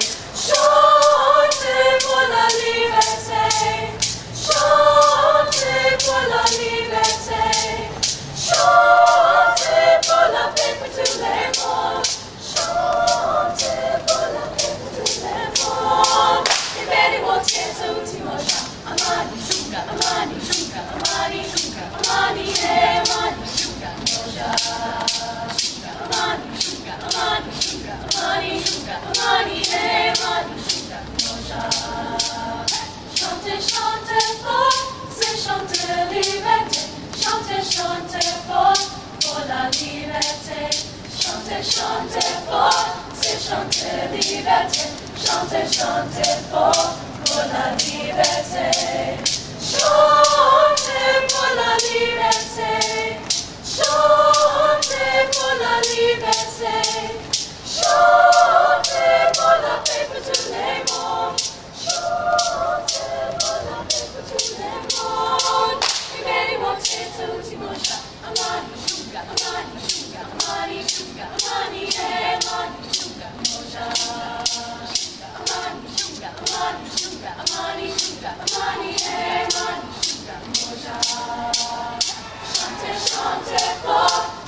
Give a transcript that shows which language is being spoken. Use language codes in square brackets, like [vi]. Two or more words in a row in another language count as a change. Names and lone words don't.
[fr] Chantez pour la liberté, chantez pour la liberté, chantez pour la paix pour tous les mondes, chantez pour la paix pour tous les mondes. Libérez vos têtes au Timosha, [sw] Amani Shuka, Amani Shuka, Amani Shuka, Amani Amani Shuka, Mosha, Amani Shuka, Amani Shuka, Amani Shuka, Amani Amani Shuka, Mosha. [fr] Chantez, chantez fort, c'est chanter liberté. Chantez, chantez fort pour la liberté. Chantez, chantez fort, c'est chanter liberté. Chantez, chantez fort pour la liberté. Chantez pour la liberté. Chantez pour la liberté. Chantez pour la paix pour tous les mondes. Chantez pour la paix pour tous les mondes. Libérez vos têtes au Timosha. [sw] Amani Shuka, Amani Shuka, Amani Shuka, Amani Amani Shuka, Mosha. Amani Shuka, Amani Shuka, Amani Shuka, Amani Amani Shuka, Mosha. [fr] Chantez, chantez fort.